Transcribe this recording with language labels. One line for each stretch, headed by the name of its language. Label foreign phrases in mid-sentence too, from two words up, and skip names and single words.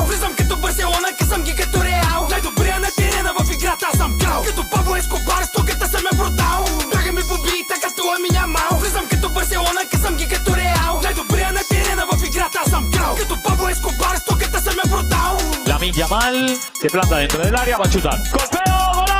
Bulgarian: Влизам като Барселона, късам ги като Реал. Най-добрия на терена в играта, аз съм кал. Като Пабло Ескобар, стоката съм е продал. Бягаме по бита като Ламин Ямал. Влизам като Барселона, късам ги като Реал. Най-добрия на терена в играта, аз съм кал. Като Пабло Ескобар, стоката съм е продал.
Spanish: Lamine Yamal se planta dentro del área, va a chutar. ¡Golpeo!